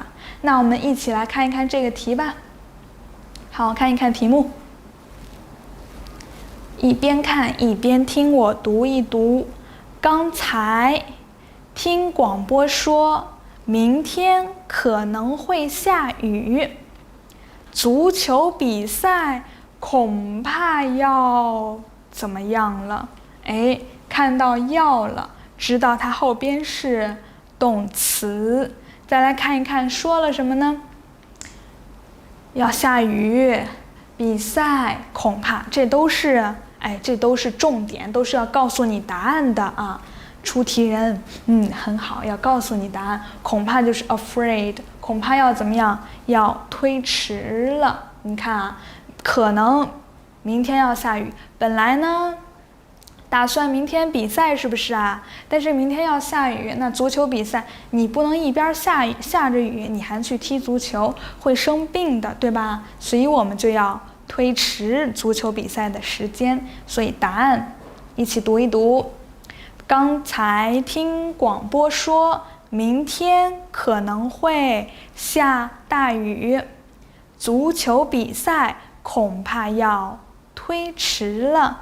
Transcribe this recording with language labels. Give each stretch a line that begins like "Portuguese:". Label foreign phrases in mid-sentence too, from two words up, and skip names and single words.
Chinese: 那我們一起來看一看這個題吧。好，看一看題目，一邊看一邊聽我讀一讀。剛才聽廣播說明天可能會下雨，足球比賽恐怕要怎麼樣了？看到要了，知道它後邊是動詞。再來看一看說了什麼呢？要下雨，比賽，恐怕，这都是重點，都是要告訴你答案的出題人很好，要告訴你答案。恐怕就是 afraid， 恐怕要怎麼樣？要推遲了。你看可能明天要下雨，本來呢打算明天比賽，是不是但是明天要下雨，那足球比賽你不能一邊下着雨你還去踢足球，會生病的，對吧？所以我們就要推遲足球比賽的時間。所以答案一起讀一讀。剛才聽廣播說明天可能會下大雨，足球比賽恐怕要推遲了。